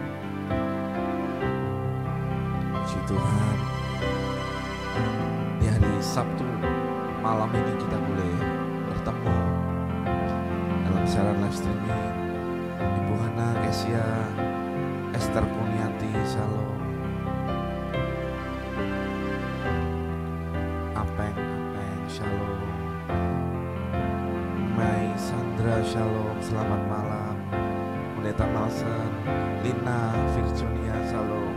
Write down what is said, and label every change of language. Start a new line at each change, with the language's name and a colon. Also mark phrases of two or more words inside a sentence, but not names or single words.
Indonesian: Puji Tuhan, di hari Sabtu malam ini kita boleh bertemu dalam siaran
English: live streaming.
Indonesian: Ibu Hana, Kesia, Esther Kunianti, shalom. Apeng, shalom. Mai Sandra, shalom, selamat malam. Pendeta Malsen, Lina Virginia, shalom.